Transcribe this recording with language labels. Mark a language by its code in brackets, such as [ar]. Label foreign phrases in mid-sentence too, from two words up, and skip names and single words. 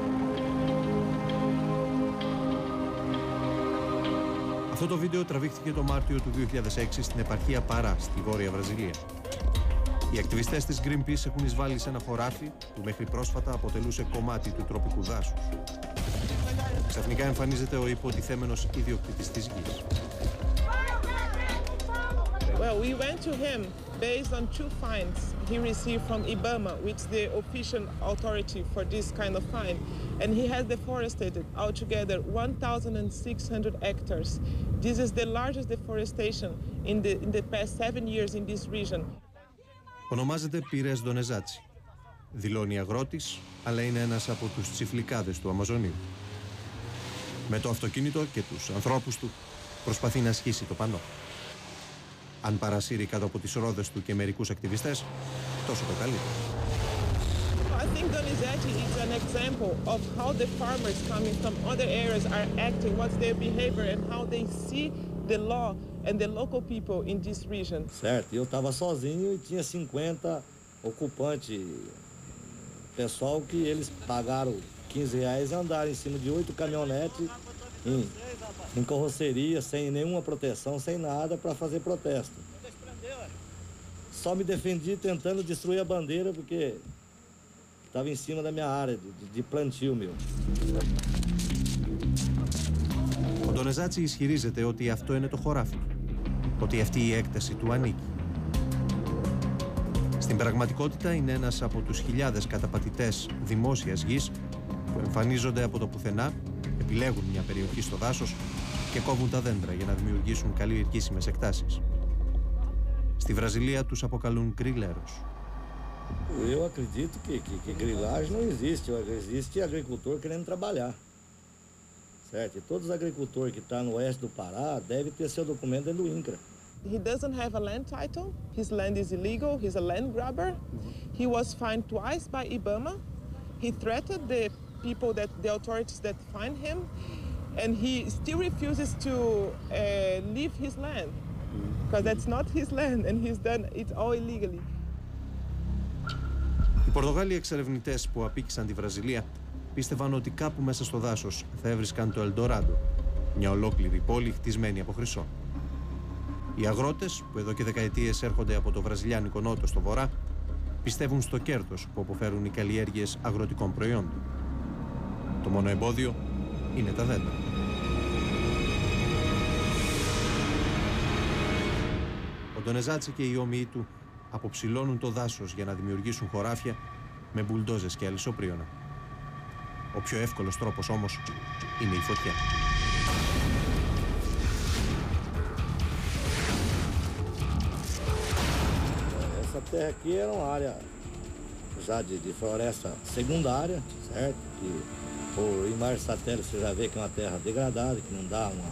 [el] Αυτό το βίντεο τραβήχθηκε το Μάρτιο του 2006 στην επαρχία Παρά, στη Βόρεια Βραζιλία. Οι ακτιβιστές της Greenpeace έχουν εισβάλει σε ένα χωράφι που μέχρι πρόσφατα αποτελούσε κομμάτι του τροπικού δάσους. Ξαφνικά εμφανίζεται ο υποτιθέμενος ιδιοκτήτης της γης. [en] Well, we went to him based on 2 fines he received from IBAMA, which is the official authority for this kind of fine, and he has deforested altogether 1,600 hectares. This is the largest deforestation in the past 7 years in this region. [el] Ονομάζεται Πίρες Ντονεζάτσι. Δηλώνει αγρότης, αλλά είναι ένας από τους τσιφλικάδες του Αμαζονίου. Με το αυτοκίνητο και τους ανθρώπους του προσπαθεί να ασχίσει το πανό. Αν παρασύρει κάτω από τις ρόδες του και μερικούς ακτιβιστές, τόσο το καλύτερο. [en] I think Donizete is an example of how the farmers coming from other areas are acting, what's their behavior and how they see the law and the local people in this region. [pt] Certo, eu estava sozinho e tinha 50 ocupantes, pessoal que eles pagaram R$15 e andaram em cima de 8 caminhonetes em carroceria, sem nenhuma proteção, sem nada, para fazer protesto. Só me defendi tentando destruir a bandeira porque estava em cima da minha área de plantio meu. [el] Ο Ντονεζάτσι ισχυρίζεται ότι αυτό είναι το χωράφι, ότι αυτή η έκταση του ανήκει. Στην πραγματικότητα είναι ένας από τους χιλιάδες καταπατητές δημόσιας γης που εμφανίζονται από το πουθενά, επιλέγουν μια περιοχή στο δάσος και κόβουν τα δέντρα για να δημιουργήσουν καλλιεργήσιμες εκτάσεις. Στη Βραζιλία τους αποκαλούν γκριλέρος. [pt] Eu acredito que grilagem não existe, existe agricultor querendo trabalhar. Certo? E todos os agricultores que estão no oeste do Pará devem ter seu documento dentro do INCRA. [en] He doesn't have a land title, his land is illegal, he's a land grabber. He was fined twice by IBAMA. He threatened the people, the authorities that fined him, and he still refuses to leave his land, because that's not his land, and he's done it all illegally. [el] Οι Πορτογάλοι εξερευνητές που απίκησαν τη Βραζιλία πίστευαν ότι κάπου μέσα στο δάσος θα έβρισκαν το Ελντοράντο, μια ολόκληρη πόλη χτισμένη από χρυσό. Οι αγρότες, που εδώ και δεκαετίες έρχονται από το βραζιλιάνικο νότο στο βορρά, πιστεύουν στο κέρδος που αποφέρουν οι καλλιέργειες αγροτικών προϊόντων. Το μόνο εμπόδιο είναι τα δέντρα. Ο Ντονεζάτσι και οι όμοιοι του αποψηλώνουν το δάσος για να δημιουργήσουν χωράφια με μπουλντόζες και αλυσοπρίωνα. Ο πιο εύκολος τρόπος όμως είναι η φωτιά. [pt] Essa terra aqui era uma área já de floresta secundária, certo? Que por imagens satélites você já vê que é uma terra degradada, que não dá uma...